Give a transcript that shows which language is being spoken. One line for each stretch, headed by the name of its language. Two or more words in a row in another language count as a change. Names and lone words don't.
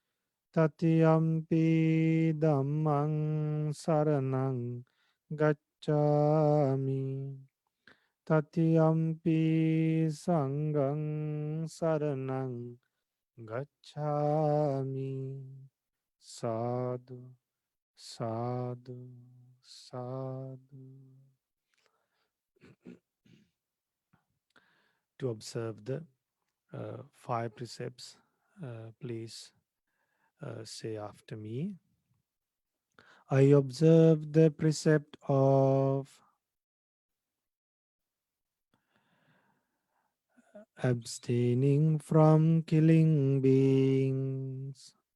Pali: Tatiyampi dhammang saranang gacchami. Tatiyampi sanghang saranang gacchami. Sadhu, sadhu, sadhu.
English: To observe the five precepts, please say after me. I observe the precept of abstaining from killing beings.